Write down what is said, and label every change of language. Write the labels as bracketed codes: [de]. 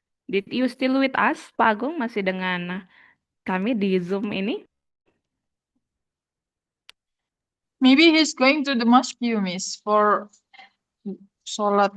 [en] Did you still with us, Pak Agung? [id] Masih dengan kami di Zoom ini? [en] Maybe he's going to the mosque, Miss, for sholat